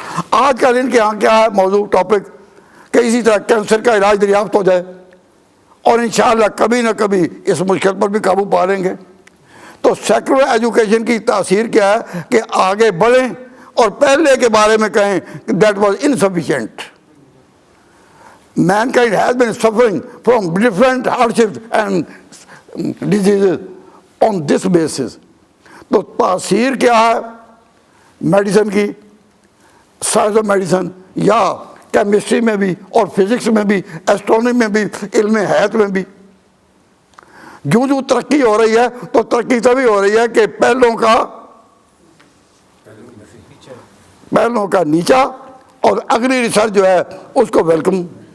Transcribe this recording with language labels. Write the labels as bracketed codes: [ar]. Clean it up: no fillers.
[ur] آج کل ان کے یہاں کیا ہے موضوع ٹاپک کہ اسی طرح کینسر کا علاج دریافت ہو جائے اور انشاءاللہ کبھی نہ کبھی اس مشکل پر بھی قابو پا لیں گے. تو سیکولر ایجوکیشن کی تاثیر کیا ہے کہ آگے بڑھیں اور پہلے کے بارے میں کہیں کہ [en] That was insufficient. mankind has been suffering from different hardships and diseases on this basis. [ur] تو تاثیر کیا ہے میڈیسن کی، سائنس آف میڈیسن یا کیمسٹری میں بھی اور فزکس میں بھی، ایسٹرونومی میں بھی، علم حیات میں بھی. جو ترقی ہو رہی ہے تو ترقی تبھی ہو رہی ہے کہ پہلوں کا نیچا اور اگلی ریسرچ جو ہے اس کو ویلکم.